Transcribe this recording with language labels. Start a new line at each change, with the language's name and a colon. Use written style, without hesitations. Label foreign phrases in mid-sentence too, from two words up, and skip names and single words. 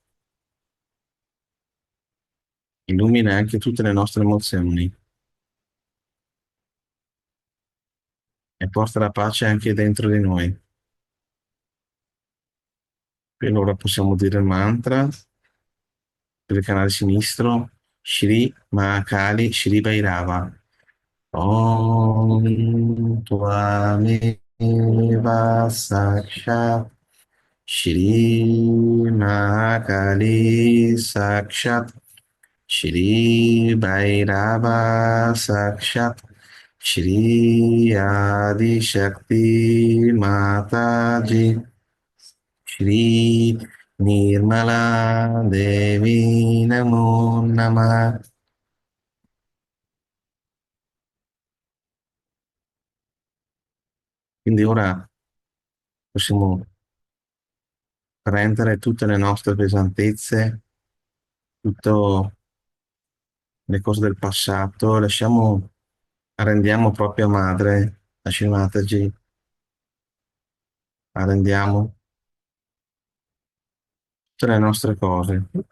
Italian: Illumina anche tutte le nostre emozioni e porta la pace anche dentro di noi. E allora possiamo dire il mantra per il canale sinistro, Shri Mahakali Shri Bhairava.
Sanskrit: ॐ त्वमेव साक्षात् श्री महाकाली साक्षात् श्री भैरव साक्षात् श्री आदि शक्ति माताजी श्री निर्मला देवी नमो नमः.
Italian: Quindi ora possiamo prendere tutte le nostre pesantezze, tutte le cose del passato, lasciamo, arrendiamo proprio a madre, a Shrimataji, arrendiamo tutte le nostre cose.